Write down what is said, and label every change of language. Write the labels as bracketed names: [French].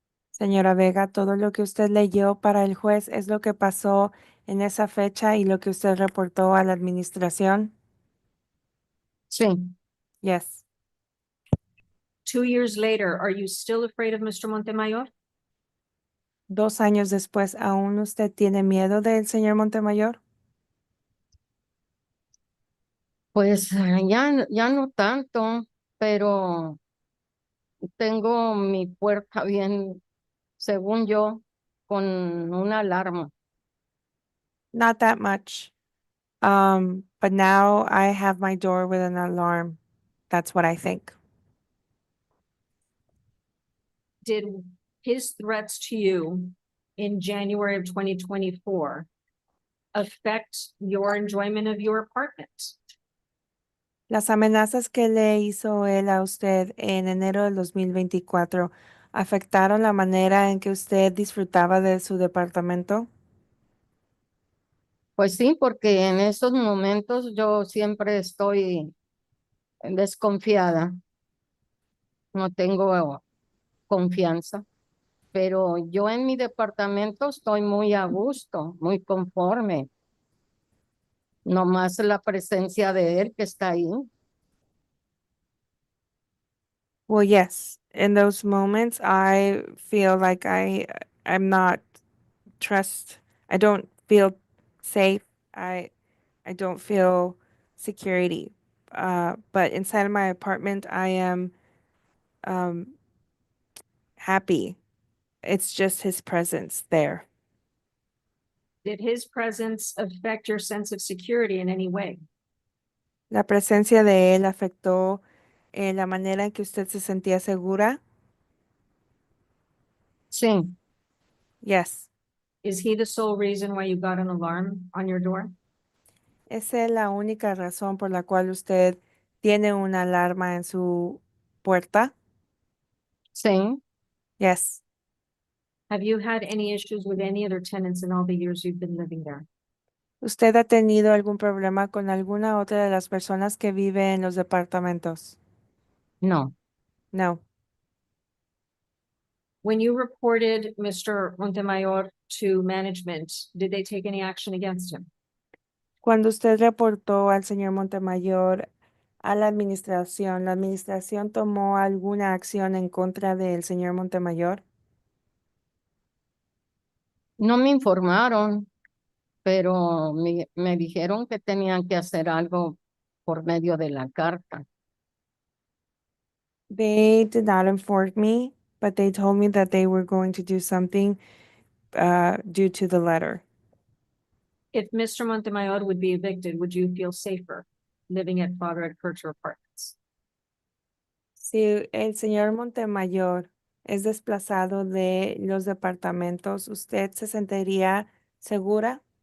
[Spanish] Señora Vega, todo lo que usted leyó para el juez es lo que pasó en esa fecha y lo que usted reportó a la administración. Sí, [English] Yes. 2 years later, are you still afraid of Mr. Montemayor? [Spanish] 2 años después, ¿aún usted tiene miedo del señor Montemayor? pues ya no tanto, pero tengo mi puerta bien, según yo, con una alarma. [English] Not that much. But now I have my door with an alarm. That's what I think. Did his threats to you in January of 2024 affect your enjoyment of your apartment? [Spanish] Las amenazas que le hizo él a usted en enero del 2024 afectaron la manera en que usted disfrutaba de su departamento. Pues sí, porque en esos momentos yo siempre estoy desconfiada, no tengo confianza, pero yo en mi departamento estoy muy a gusto, muy conforme. Nomás la presencia de él que está ahí. [English] Well, yes, in those moments, I feel like I'm not I don't feel safe. I don't feel security. But inside of my apartment, I am happy. It's just his presence there. Did his presence affect your sense of security in any way? [Spanish] La presencia de él afectó la manera en que usted se sentía segura. Sí, [English] Yes. Is he the sole reason why you got an alarm on your door? [Spanish] ¿Esa es la única razón por la cual usted tiene una alarma en su puerta? sí. [English] Yes. Have you had any issues with any other tenants in all the years you've been living there? [Spanish] ¿Usted ha tenido algún problema con alguna otra de las personas que vive en los departamentos? No, [English] No. When you reported Mr. Montemayor to management, did they take any action against him? [Spanish] Cuando usted reportó al señor Montemayor a la administración tomó alguna acción en contra del señor Montemayor? no me informaron, pero me dijeron que tenían que hacer algo por medio de la carta. [English] They did not inform me, but they told me that they were going to do something due to the letter. If Mr. Montemayor would be evicted, would you feel safer living at Father Ed Kircher Apartments? [Spanish] Si el señor Montemayor es desplazado de los departamentos, ¿usted se sentiría segura?